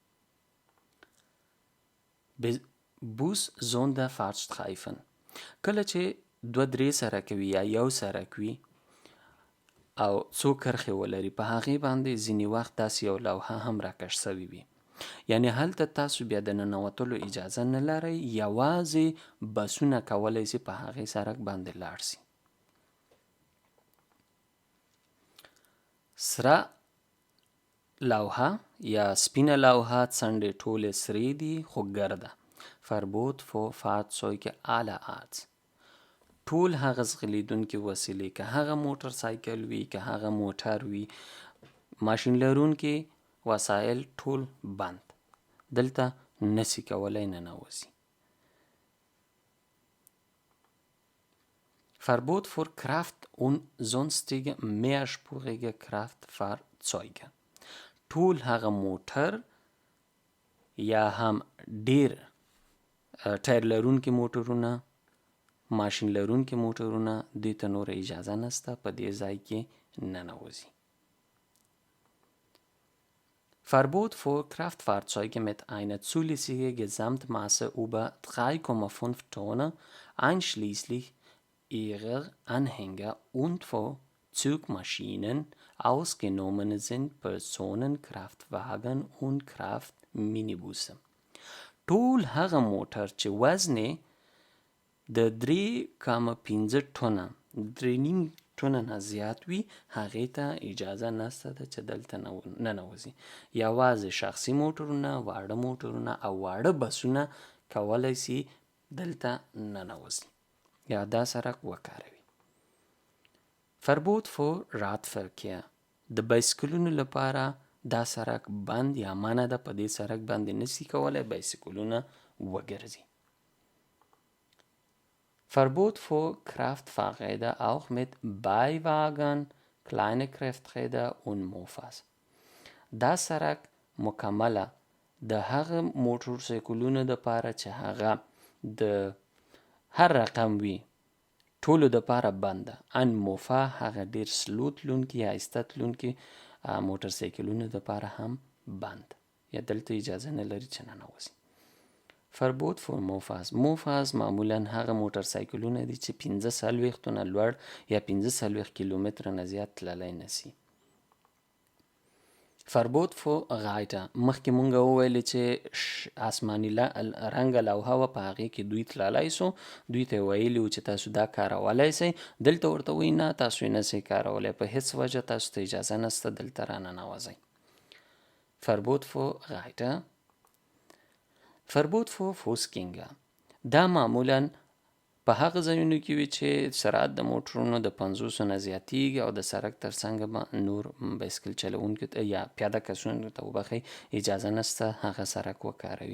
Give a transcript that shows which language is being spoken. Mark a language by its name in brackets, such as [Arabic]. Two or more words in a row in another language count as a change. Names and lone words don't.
[German] Bus Sonderfahrtstreifen [Pashto] کله چې 2-3 سړک وي یا یو سړک وي او څو کرښې ولري په هغې باندې ځینې وخت داسې یو لوحه هم راکش شوې وي یعنی هلته تاسو بیا د ننوتلو اجازه نه لرئ یوازې بسونه کولی شي په هغې سړک باندې لاړ شي. سره لوحه یا سپینه لوحه څنډې ټولې سرې دي خو ګرده. [German] Verbot für Fahrzeuge aller Art [Pashto] ټول هغه ځغلیدونکي وسیلې که هغه موټر سایکل وي که هغه موټر وي ماشین لرونکي وسایل ټول بند دلته نسی کولی ننوځي. [German] Verbot für Kraft und sonstige mehrspurige Kraftfahrzeuge [Pashto] ټول هغه موټر یا هم ډیر ټایر لرونکي موټرونه ماشین لرونکي موټرونه دوی ته نور اجازه نسته په دې ځای کې ننوځي. [German] Verbot für Kraftfahrzeuge mit einer zulässigen Gesamtmasse über 3,5 Tonnen einschließlich ihrer Anhänger und für Zugmaschinen ausgenommen sind Personenkraftwagen und Kraftminibusse [Pashto] ټول هغه موټر چې وزن د 3.5 ټنه 3.5 ټنه نه زیات وي هغې ته اجازه نسته ده چې دلته ننوځي. یوازې شخصي موټرونه واړه موټرونه او واړه بسونه کولی شي دلته ننوځي یا دا سړک وکاروي. [German] Verbot für Radverkehr [Pashto] د بایسکلونو لپاره دا سړک بند یا منع ده په دې سړک باندې نسی کولی بایسکلونه وګرځي. [German] Verbot für Kraftfahrräder auch mit Beiwagen, kleine Krafträder und Mofas [Pashto] دا سړک مکمله د هغه موټر سایکلونو دپاره چې هغه د هر رقم وي ټولو دپاره بند ده. ان موفا هغه ډیر سلو تلونکي یا آهسته تلونکي موټر سایکلونو دپاره هم بند یا دلته اجازه نه لري چې ننوځي. [German] Verbot für [Pashto] موفاز معمولا هغه موټر سایکلونه دي چې 45 نه لوړ یا 45 کیلومتره نه زیات تللی نسی. [German] Verbot für Reiter [Pashto] مخکې مونږ وویلې چې آسماني رنګه لوحه وه په هغې کې دوی تللی سو دوی ته یې ویلي و چې تاسو دا کارولی سئ دلته ورته وایي نه تاسو یې نسئ کارولی په هیڅ وجه تاسو ته اجازه نسته دلته راننوځئ. [German] Verbot für Reiter Verbot für Fußgänger [Pashto] دا معمولا په هغه ځایونو کې وي چې سرعت د موټرونو د 50 نه زیاتیږي او د سړک تر څنګ نور بایسکل چلوونکو یا پیاده کسانو ته وبخئ اجازه نسته هغه سړک وکاروي.